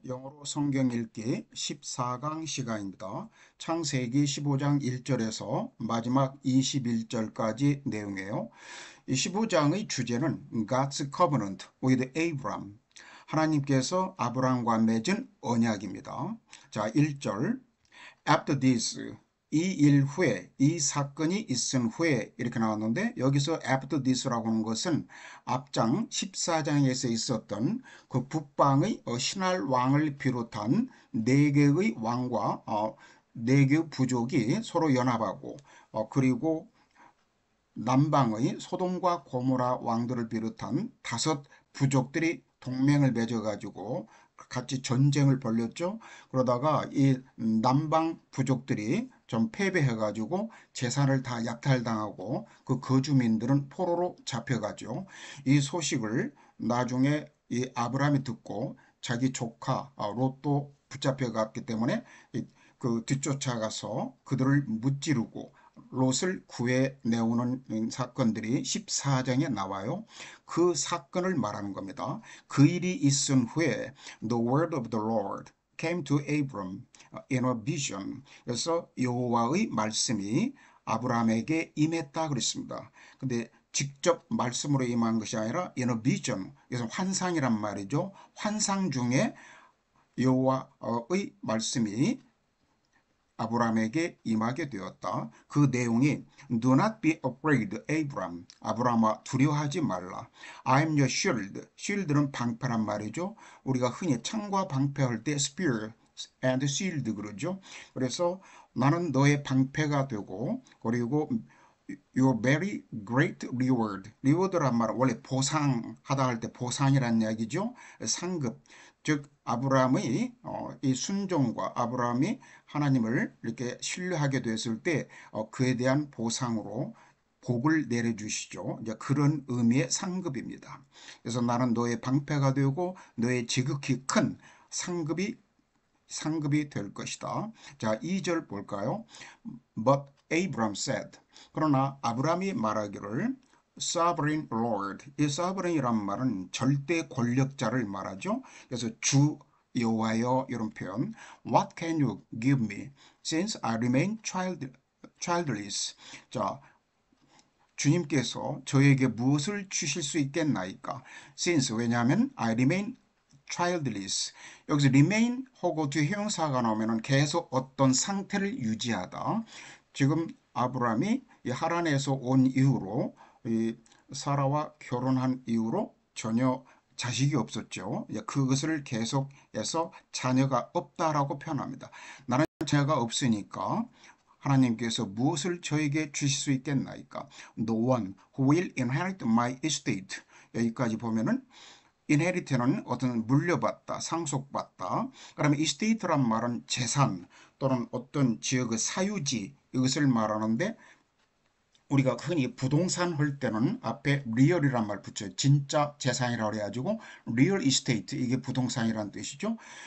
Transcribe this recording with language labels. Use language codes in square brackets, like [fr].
[ko] 영어로 성경 읽기 14강 시간입니다. 창세기 15장 1절에서 마지막 21절까지 내용이에요. 이 15장의 주제는 [en] God's Covenant with Abraham. [ko] 하나님께서 아브라함과 맺은 언약입니다. 자, 1절. After this, 이 일 후에, 이 사건이 있은 후에 이렇게 나왔는데 여기서 after this라고 하는 것은 앞장 14장에서 있었던 그 북방의 신할 왕을 비롯한 네 개의 왕과 네 개의 부족이 서로 연합하고 그리고 남방의 소돔과 고모라 왕들을 비롯한 다섯 부족들이 동맹을 맺어가지고 같이 전쟁을 벌였죠. 그러다가 이 남방 부족들이 좀 패배해가지고 재산을 다 약탈당하고 그 거주민들은 포로로 잡혀가죠. 이 소식을 나중에 이 아브라함이 듣고 자기 조카 롯도 붙잡혀갔기 때문에 그 뒤쫓아가서 그들을 무찌르고 롯을 구해내오는 사건들이 14장에 나와요. 그 사건을 말하는 겁니다. 그 일이 있은 후에 [en] The word of the Lord came to Abram in a vision. [ko] 그래서 여호와의 말씀이 아브라함에게 임했다 그랬습니다. 근데 직접 말씀으로 임한 것이 아니라 [en] in a vision. [ko] 그래서 환상이란 말이죠. 환상 중에 여호와의 말씀이 아브라함에게 임하게 되었다. 그 내용이 [en] Do not be afraid, Abram. [ko] 아브라함아 두려워하지 말라. [en] I'm your shield. [ko] shield는 방패란 말이죠. 우리가 흔히 창과 방패할 때 [en] spear and shield [ko] 그러죠. 그래서 나는 너의 방패가 되고 그리고 [en] your very great reward. [ko] reward란 말은 원래 보상하다 할 때 보상이란 이야기죠. 상급. 즉 아브라함의 이 순종과 아브라함이 하나님을 이렇게 신뢰하게 됐을 때 그에 대한 보상으로 복을 내려주시죠. 이제 그런 의미의 상급입니다. 그래서 나는 너의 방패가 되고 너의 지극히 큰 상급이 될 것이다. 자, 2절 볼까요? [en] But Abram said. [ko] 그러나 아브라함이 말하기를 [en] Sovereign Lord. [ko] 이 Sovereign이란 말은 절대 권력자를 말하죠. 그래서 주 여호와여 이런 표현. [en] What can you give me since I remain childless? [ko] 자, 주님께서 저에게 무엇을 주실 수 있겠나이까? [en] Since 왜냐하면 I remain childless. [ko] 여기서 remain 하고 뒤에 형용사가 나오면 계속 어떤 상태를 유지하다. 지금 아브라함이 이 하란에서 온 이후로 이 사라와 결혼한 이후로 전혀 자식이 없었죠. 그것을 계속해서 자녀가 없다라고 표현합니다. 나는 자녀가 없으니까 하나님께서 무엇을 저에게 주실 수 있겠나이까? [en] No one who will inherit my estate. [ko] 여기까지 보면은 inherit는 어떤 물려받다, 상속받다. 그러면 estate란 말은 재산 또는 어떤 지역의 사유지 이것을 말하는데 우리가 흔히 부동산 할 때는 앞에 real이란 말 붙여요. 진짜 재산이라고 해가지고 real estate 이게 부동산이라는 뜻이죠.